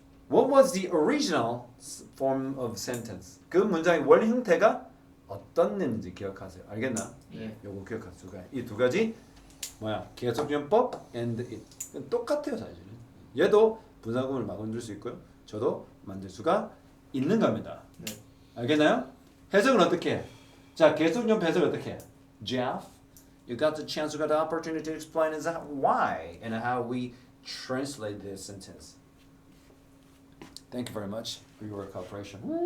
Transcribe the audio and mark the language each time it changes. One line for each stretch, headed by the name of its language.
English: What was the original form of sentence?
Korean: 그 문장의 원래 형태가 어떻는지 기억하세요. 알겠나? 네. 요거 기억하세요. 이 두 가지 뭐야? 계속용법 and it 똑같아요 사실은. 얘도 분사구문을 만들 수 있고요. 저도 만들 수가 있는 겁니다. 네. 알겠나요? 해석은 어떻게 해? 자, 계속용 해석을 어떻게 해?
English: Jeff, you got the chance, you got the opportunity to explain why and how we translate this sentence. Thank you very much for your cooperation.